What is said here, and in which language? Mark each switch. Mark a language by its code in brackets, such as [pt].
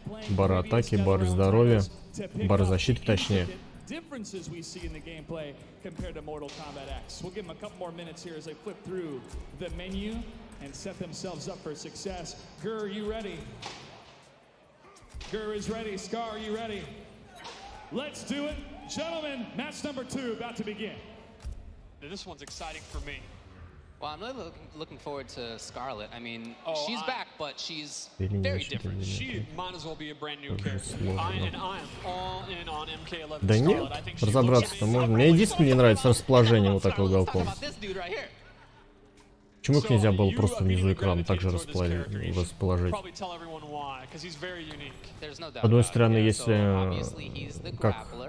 [ru] Бар атаки, бар здоровья, бар защиты точнее. [en] Differences we see in the gameplay compared to Mortal Kombat X. We'll give them a couple more minutes here as they flip through the menu and set themselves up for success. Gur, you ready? Gur is ready. Scar, are you ready? Let's do it. Gentlemen, match number 2 about to begin. This one's exciting for me. Well, I'm really looking forward to Scarlet. I mean, she's back, but she's very different. She might as well be a brand new character. I am all in on MK11. [ru] Да нет, разобраться-то можно. Мне единственное не нравится расположение вот такого уголком. Почему их нельзя было просто внизу экрана также расположить? С одной стороны, если как